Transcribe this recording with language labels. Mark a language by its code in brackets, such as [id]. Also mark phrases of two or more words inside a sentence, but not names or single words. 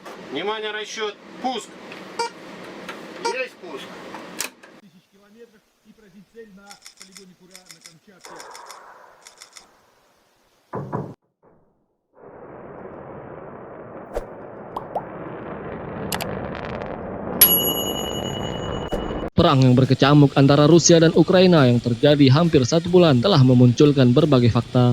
[ru] Внимание, расчет. Пуск. Есть пуск. Тысяч километров и поразить цель на полигоне Кура на Камчатке. [id] Perang yang berkecamuk antara Rusia dan Ukraina yang terjadi hampir 1 bulan telah memunculkan berbagai fakta.